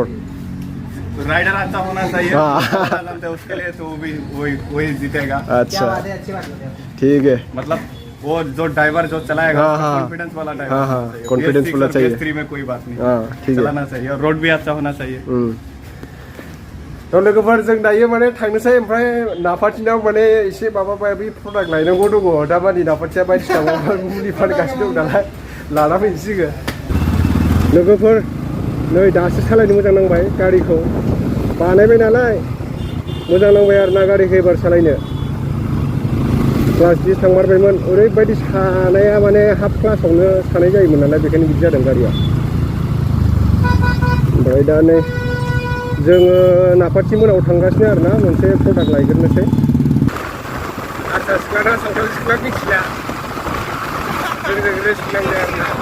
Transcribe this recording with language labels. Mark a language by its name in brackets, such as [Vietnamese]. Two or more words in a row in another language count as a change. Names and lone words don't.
[Hindi] राइडर अच्छा होना चाहिए उसके लिए तो वही जीतेगा अच्छा ठीक है मतलब वो जो ड्राइवर जो चलाएगा कॉन्फिडेंस वाला ड्राइवर कॉन्फिडेंस वाला चाहिए BS3 में कोई बात नहीं ठीक है चलाना चाहिए और रोड भी अच्छा होना चाहिए [Bodo] तो लोगोफोर जों दायो माने थांनोसै ओमफ्राय नाफाथिनाव माने एसे माबा माबि प्रडाक्ट लायनांगौ दङ दामानि नाफाथिया बायदिसिना मुलि फानगासिनो दं नालाय लाना फैनोसैगो लोगोफोर नै दासो सालायनो मोजां नांबाय गारिखौ बानायबाय नालाय मोजां नांबाय आरोना गारिखौ एबार सालायनो क्लास 10 थांमारबायमोन ओरैबायदि सानाया माने हाफ क्लासावनो सानाय जायोमोन नालाय बेखायनो बिदि जादों गारिया ओमफ्राय दा नै जोङो नाफाथि मोनाव थांगासिनो आरोना मोनसे प्रडाक्ट लायग्रोनोसै आरसा सिख्लाना सावथाल सिख्ला मिथिला जोंजों रेस्ट नांबाय आरोना